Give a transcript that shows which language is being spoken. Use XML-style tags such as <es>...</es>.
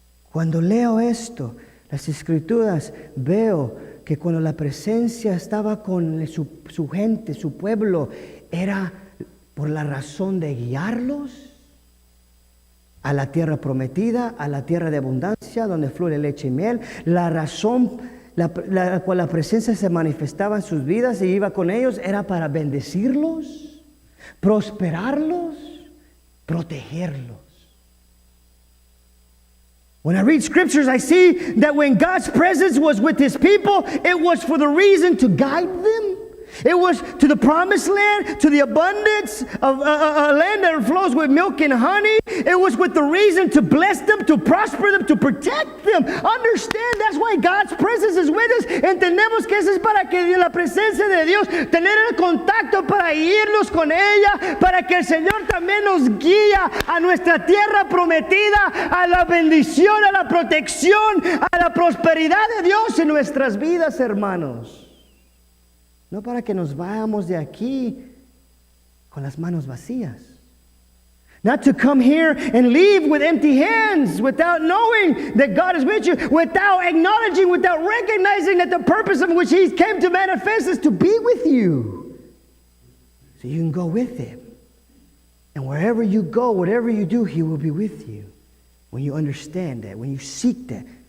<es>Cuando leo esto, las escrituras, veo que cuando la presencia estaba con su gente, su pueblo, era por la razón de guiarlos a la tierra prometida, a la tierra de abundancia, donde fluye leche y miel. La razón la cual la presencia se manifestaba en sus vidas y iba con ellos era para bendecirlos, prosperarlos, protegerlos.</es> <en>When I read scriptures, I see that when God's presence was with His people, it was for the reason to guide them. It was to the promised land, to the abundance of a land that flows with milk and honey. It was with the reason to bless them, to prosper them, to protect them. Understand, that's why God's presence is with us.</en> <es>Entendemos que eso es para que la presencia de Dios, tener el contacto para irnos con ella, para que el Señor también nos guía a nuestra tierra prometida, a la bendición, a la protección, a la prosperidad de Dios en nuestras vidas, hermanos. No para que nos vayamos de aquí con las manos vacías.</es> <en>Not to come here and leave with empty hands without knowing that God is with you, without acknowledging, without recognizing that the purpose of which He came to manifest is to be with you. So you can go with Him. And wherever you go, whatever you do, He will be with you. When you understand that, when you seek that.</en>